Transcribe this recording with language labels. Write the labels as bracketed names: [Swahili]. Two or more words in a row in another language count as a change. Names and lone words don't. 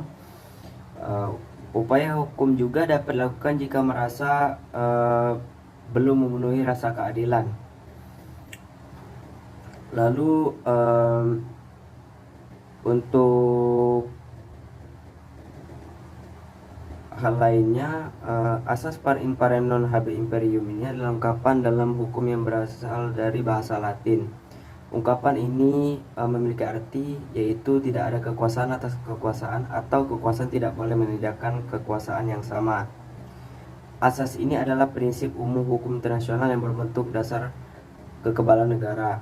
[Indonesian] Upaya hukum juga dapat dilakukan jika merasa belum memenuhi rasa keadilan. Lalu untuk hal lainnya, asas [Latin] par imparem non habeas imperium [Indonesian] ini adalah ungkapan dalam hukum yang berasal dari bahasa Latin. Ungkapan ini memiliki arti yaitu tidak ada kekuasaan atas kekuasaan atau kekuasaan tidak boleh menindakkan kekuasaan yang sama. Asas ini adalah prinsip umum hukum internasional yang berbentuk dasar kekebalan negara.